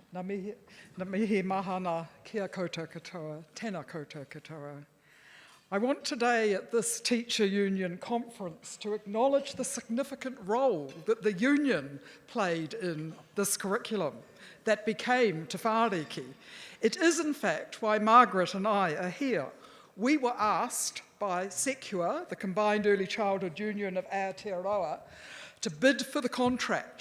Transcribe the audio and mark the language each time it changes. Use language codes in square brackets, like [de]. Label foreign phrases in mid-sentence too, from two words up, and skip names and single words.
[mi] Ngā mihi mahana kia koutou katoa, tēnā koutou katoa. [en] I want today at this Teacher Union conference to acknowledge the significant role that the union played in this curriculum that became Te Whaariki. It is in fact why Margaret and I are here. We were asked by Secure, the Combined Early Childhood Union of Aotearoa, to bid for the contract.